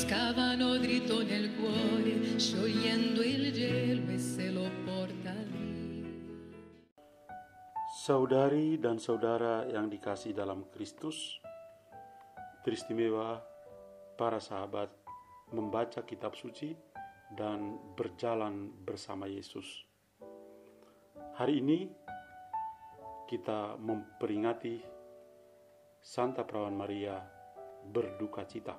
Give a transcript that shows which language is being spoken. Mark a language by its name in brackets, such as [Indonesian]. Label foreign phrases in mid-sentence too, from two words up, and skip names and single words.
[Italian] stavano dritto nel cuore, sciogliendo il gelo e se lo porta via. [Indonesian] Saudari dan saudara yang dikasihi dalam Kristus, teristimewa para sahabat membaca kitab suci dan berjalan bersama Yesus. Hari ini kita memperingati Santa Perawan Maria berduka cita.